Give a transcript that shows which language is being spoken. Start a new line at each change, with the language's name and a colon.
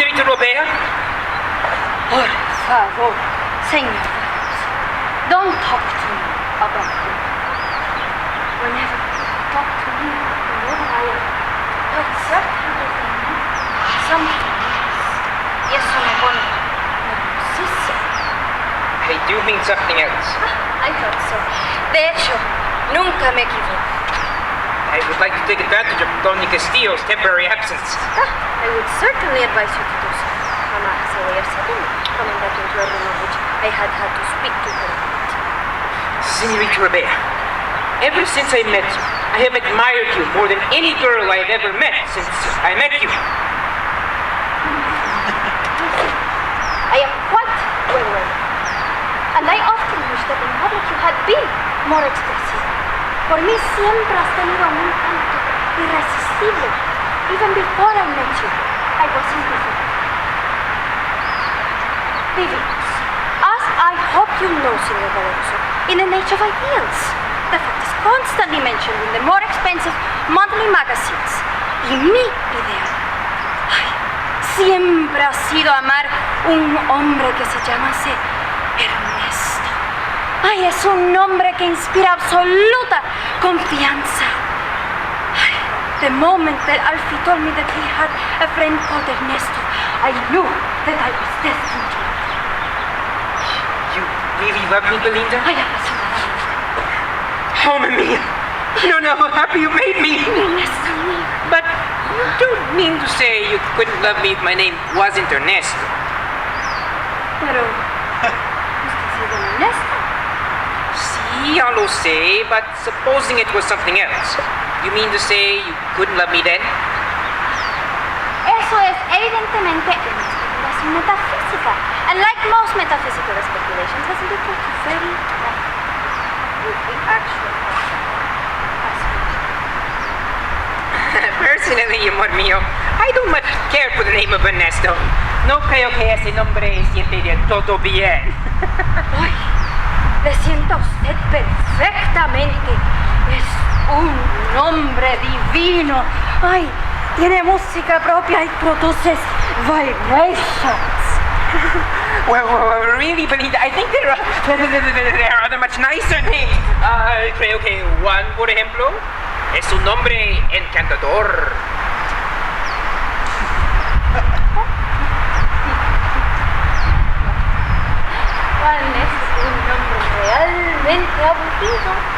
Spanish: Por favor, señor,
English: don't talk to me about him. Whenever you talk to me, whenever I am certainly something else.
Spanish: Y eso me pone nerviosísimo.
English: I do mean something else. I thought so.
Spanish: De hecho, nunca me equivoco.
English: I would like to take advantage of Doña Castillo's temporary absence. I would certainly advise you to do so. Mama has a way of suddenly coming back into a room of which I had to speak to her. Señorita Rebea, ever since I met you, I have admired you more than any girl I have ever met since I met you. I am quite well aware. And I often wish that in public you had been more expressive.
Spanish: Por mí siempre has tenido un encanto irresistible.
English: Even before I met you, I was indifferent.
Spanish: Vivimos,
English: as I hope you know, Señor Valeroso, in an age of ideals. The fact is constantly mentioned in the more expensive monthly magazines.
Spanish: Y mi ideal, siempre ha sido amar un hombre que se llamase Ernesto. Ay, es un hombre que inspira absoluta confianza.
English: Ay, the moment that Alfie told me that he had a friend called Ernesto, I knew that I was destined to love him. You really love me, Belinda?
Spanish: Ay, apasionada. Oh, mía.
English: You don't know how happy you made me.
Spanish: Ernesto mío.
English: But you don't mean to say you couldn't love me if my name wasn't Ernesto.
Spanish: Pero, ¿usted sí es Ernesto? Sí, ya lo sé,
English: but supposing it was something else. You mean to say you couldn't love me then?
Spanish: Eso es evidentemente una especulación metafísica.
English: And like most metaphysical speculations, has been put to very with the actual Personally,
Spanish: amor mío,
English: I don't much care for the name of Ernesto.
Spanish: No creo que ese nombre siente del todo bien. Ay, le siento a usted perfectamente. Es un nombre divino. Ay, tiene música propia y produce vibrations.
English: Well, really, Belinda, I think there are other much nicer names.
Spanish: Creo que Juan, por ejemplo, es un nombre encantador. Juan es un nombre realmente aburrido.